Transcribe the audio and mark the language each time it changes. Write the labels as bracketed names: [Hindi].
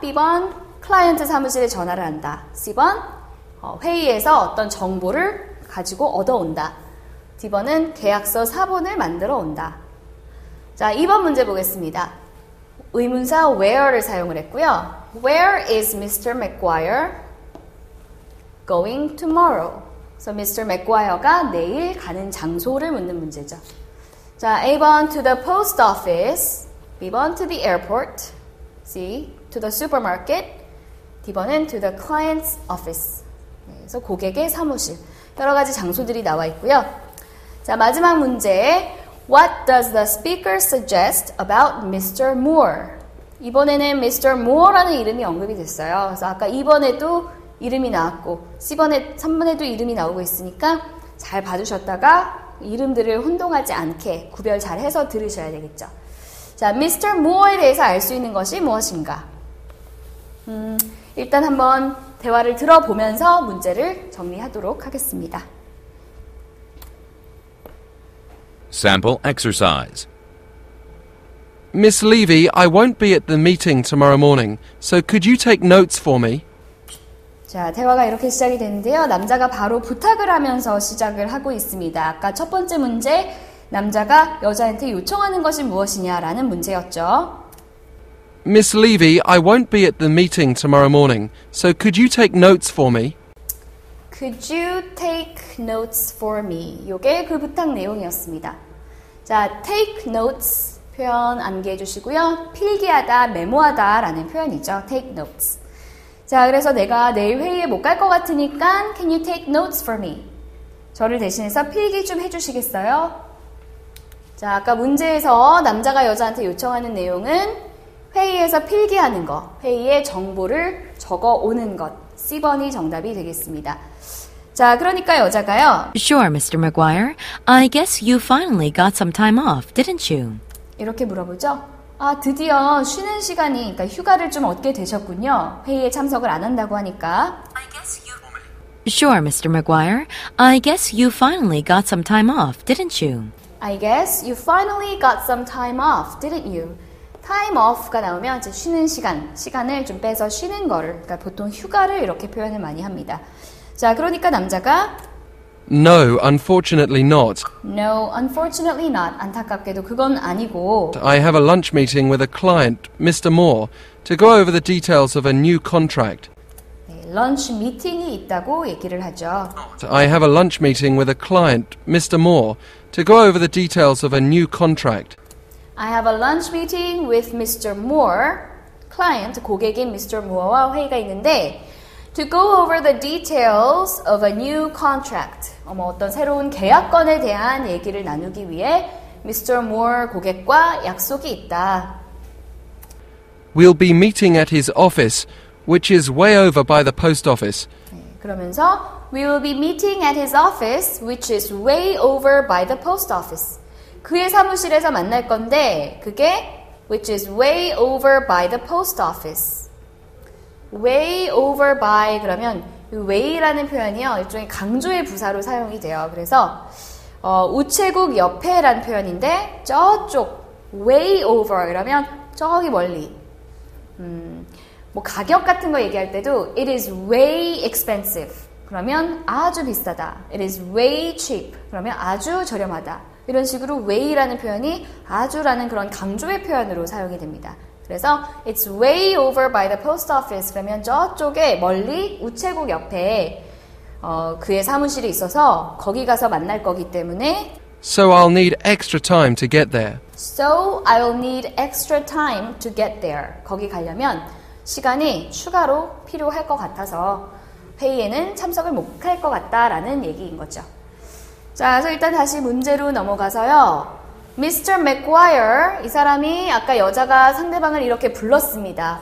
[Korean] B번, 클라이언트 사무실에 전화를 한다. C번, 회의에서 어떤 정보를 가지고 얻어온다. D번은 계약서 사본을 만들어 온다. 자, 2번 문제 보겠습니다. 의문사 where를 사용을 했고요. [English] Where is Mr. McGuire going tomorrow? [Korean] 그래서 Mr. McGuire가 내일 가는 장소를 묻는 문제죠. 자, A번 [English] to the post office, [Korean] B번 [English] to the airport, C to the supermarket, [Korean] D번은 [English] to the client's office. [Korean] 그래서 고객의 사무실. 여러 가지 장소들이 나와 있고요. [English] 자, 마지막 문제. What does the speaker suggest about Mr. Moore? [Korean] 이번에는 Mr. Moore라는 이름이 언급이 됐어요. 그래서 아까 2번에도 이름이 나왔고 3번에도 이름이 나오고 있으니까 잘 봐주셨다가 이름들을 혼동하지 않게 구별 잘 해서 들으셔야 되겠죠. 자, Mr. Moore에 대해서 알 수 있는 것이 무엇인가? 일단 한번 대화를 들어보면서 문제를 정리하도록 하겠습니다. [English] Sample exercise. Miss Levy, I won't be at the meeting tomorrow morning, so could you take notes for me? [Korean] 자, 대화가 이렇게 시작이 되는데요. 남자가 바로 부탁을 하면서 시작을 하고 있습니다. 아까 첫 번째 문제, 남자가 여자한테 요청하는 것이 무엇이냐라는 문제였죠. [English] Miss Levy, I won't be at the meeting tomorrow morning, so could you take notes for me? Could you take notes for me? [Korean] 요게 그 부탁 내용이었습니다. 자, take notes 표현 암기해 주시고요. 필기하다, 메모하다 라는 표현이죠. take notes. 자, 그래서 내가 내일 회의에 못 갈 것 같으니까 [English] can you take notes for me? [Korean] 저를 대신해서 필기 좀 해주시겠어요? 자, 아까 문제에서 남자가 여자한테 요청하는 내용은 회의에서 필기하는 것, 회의의 정보를 적어 오는 것. C번이 정답이 되겠습니다. 자, 그러니까 여자가요. [English] Sure, Mr. McGuire. I guess you finally got some time off, didn't you? [Korean] 이렇게 물어보죠. 아, 드디어 쉬는 시간이, 그러니까 휴가를 좀 얻게 되셨군요. 회의에 참석을 안 한다고 하니까. Sure, Mr. McGuire. I guess you finally got some time off, didn't you? I guess you finally got some time off, didn't you? time off가 나오면 이제 쉬는 시간을 좀 빼서 쉬는 거를, 그러니까 보통 휴가를 이렇게 표현을 많이 합니다. 자, 그러니까 남자가 [English] No, unfortunately not. No, unfortunately not. [Korean] 안타깝게도 그건 아니고 [English] I have a lunch meeting with a client, Mr. Moore, to go over the details of a new contract. [Korean] 네, 런치 미팅이 있다고 얘기를 하죠. [English] I have a lunch meeting with a client, Mr. Moore, to go over the details of a new contract. I have a lunch meeting with Mr. Moore, client, [Korean] 고객인 [English] Mr. Moore와 [Korean] 회의가 있는데 [English] to go over the details of a new contract. [Korean] 어떤 새로운 계약건에 대한 얘기를 나누기 위해 Mr. Moore 고객과 약속이 있다. [English] We'll be meeting at his office, which is way over by the post office. [Korean] 네, 그러면서 [English] We will be meeting at his office, which is way over by the post office. [Korean] 그의 사무실에서 만날 건데 그게 [English] which is way over by the post office. [Korean] way over by 그러면 way라는 표현이요. 일종의 강조의 부사로 사용이 돼요. 그래서 우체국 옆에라는 표현인데 저쪽 way over 그러면 저기 멀리 뭐 가격 같은 거 얘기할 때도 [English] it is way expensive [Korean] 그러면 아주 비싸다. [English] it is way cheap [Korean] 그러면 아주 저렴하다. 이런 식으로 way라는 표현이 아주라는 그런 강조의 표현으로 사용이 됩니다. 그래서 [English] it's way over by the post office [Korean] 그러면 저쪽에 멀리 우체국 옆에 그의 사무실이 있어서 거기 가서 만날 거기 때문에 [English] So I'll need extra time to get there. So I'll need extra time to get there. [Korean] 거기 가려면 시간이 추가로 필요할 것 같아서 회의에는 참석을 못 할 것 같다라는 얘기인 거죠. 자, 그래서 일단 다시 문제로 넘어가서요. Mr. McGuire, 이 사람이 아까 여자가 상대방을 이렇게 불렀습니다.